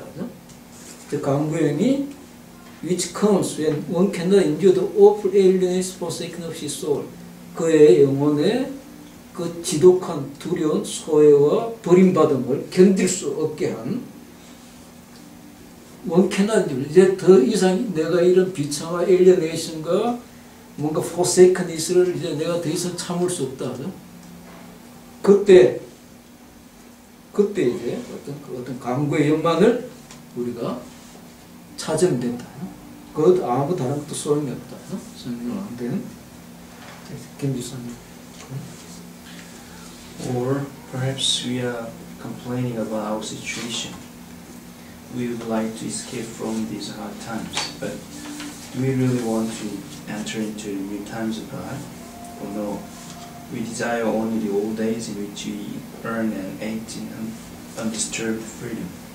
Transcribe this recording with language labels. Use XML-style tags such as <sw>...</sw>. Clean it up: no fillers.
<ko>그죠?</ko> <en>The</en> <ko>간구의 영이</ko> <en>which comes when one cannot endure the awful alienation forsaken of his soul.</en> <ko>그의 영혼의 그 지독한 두려운 소외와 버림받음을 견딜 수 없게 한</ko> <en>one cannot endure.</en> <ko>이제 더 이상 내가 이런 비참한 alienation과 뭔가 forsakenness를 이제 내가 더 이상 참을 수 없다. 그죠? 그때 이제 어떤 간구의 영만을 우리가 찾으면 된다. 그 아무 다른 것도 소용이 없다. 성경을 안 되는 김지선님.</ko> <en>Or perhaps we are complaining about our situation. We would like to escape from these hard times, but do we really want to enter into new times of God? Or no? We desire only the old days in which we earn and act in undisturbed freedom.</en>